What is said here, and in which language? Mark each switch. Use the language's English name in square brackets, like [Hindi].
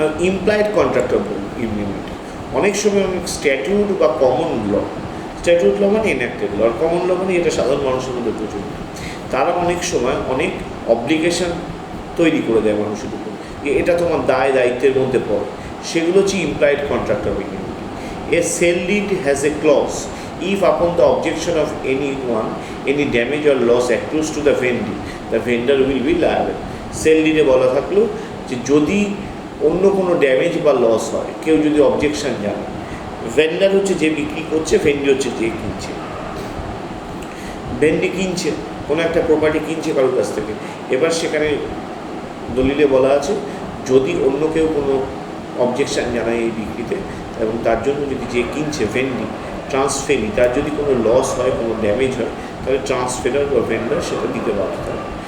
[Bangla] Implied contract of indemnity. অনেক সময় অনেক স্ট্যাটিউট বা কমন ল, স্ট্যাটিউট ল মানে এনঅ্যাক্টেড ল, আর কমন ল মানে এটা সাধারণ মানুষের মধ্যে প্রচুর, তারা অনেক সময় অনেক অব্লিগেশন তৈরি করে দেয় মানুষের উপর, যে এটা তোমার দায়িত্বের মধ্যে পড়ে। সেগুলো হচ্ছে implied contract of indemnity. [English] A sale deed has a clause if upon the objection of anyone any damage or loss accrues to the vendor will be liable. [Bangla] Sell ডিডে বলা থাকলো যে যদি অন্য কোনো ড্যামেজ বা লস হয়, কেউ যদি অবজেকশন জানায়, ভেন্ডার হচ্ছে যে বিক্রি করছে, ভেন্ডি হচ্ছে যে কিনছে। ভেন্ডি কিনছে কোনো একটা প্রপার্টি, কিনছে কারোর কাছ থেকে, এবার সেখানে দলিলে বলা আছে যদি অন্য কেউ কোনো অবজেকশন জানায় এই বিক্রিতে এবং তার জন্য যদি যে কিনছে ভেন্ডি ট্রান্সফেরি, তার যদি কোনো লস হয়, কোনো ড্যামেজ হয়, তাহলে ট্রান্সফেরার বা ভেন্ডার সেটা দিতে বাধ্য হবে।